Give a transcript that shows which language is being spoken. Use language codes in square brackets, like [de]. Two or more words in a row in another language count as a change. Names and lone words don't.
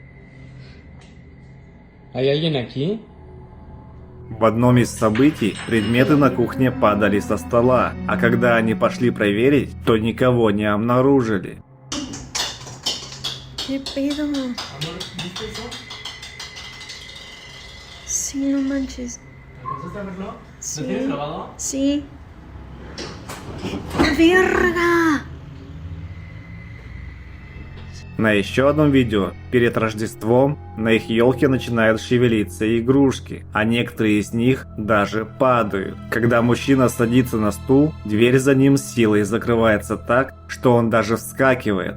[es] ¿Hay alguien aquí? [ru] В одном из событий предметы на кухне падали со стола, а когда они пошли проверить, то никого не обнаружили. [es] ¿Qué pedo? Sí, no manches. ¿Alcanzaste a verlo? Sí. ¿Lo tienes grabado? Sí. ¡Verga! [ru] На еще одном видео, перед Рождеством, на их елке начинают шевелиться игрушки, а некоторые из них даже падают. Когда мужчина садится на стул, дверь за ним с силой закрывается так, что он даже вскакивает.